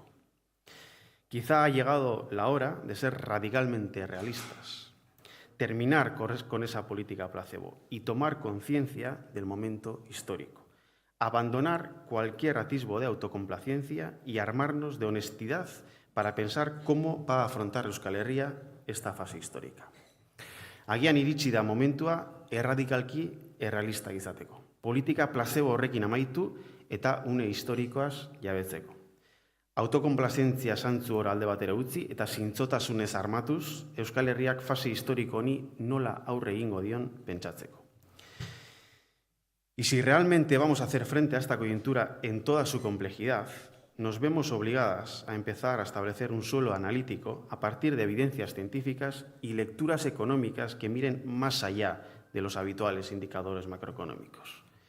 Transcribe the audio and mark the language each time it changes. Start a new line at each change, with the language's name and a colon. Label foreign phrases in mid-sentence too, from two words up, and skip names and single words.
Spanish: Quizá ha llegado la hora de ser radicalmente realistas, terminar con esa política placebo y tomar conciencia del momento histórico, abandonar cualquier atisbo de autocomplacencia y armarnos de honestidad para pensar cómo va a afrontar Euskal Herria esta fase histórica.
Basque: Agian iritsi da momentua erradikalki errealista izateko. Politika placebo horrekin amaitu eta une historikoaz jabetzeko. Autokonplazentzia santzu hor alde batera utzi eta zintzotasunez armatuz, Euskal Herriak fase historiko honi nola aurre egingo dion pentsatzeko.
Spanish: Y si realmente vamos a hacer frente a esta coyuntura en toda su complejidad, nos vemos obligadas a empezar a establecer un suelo analítico a partir de evidencias científicas y lecturas económicas que miren más allá de los habituales indicadores macroeconómicos.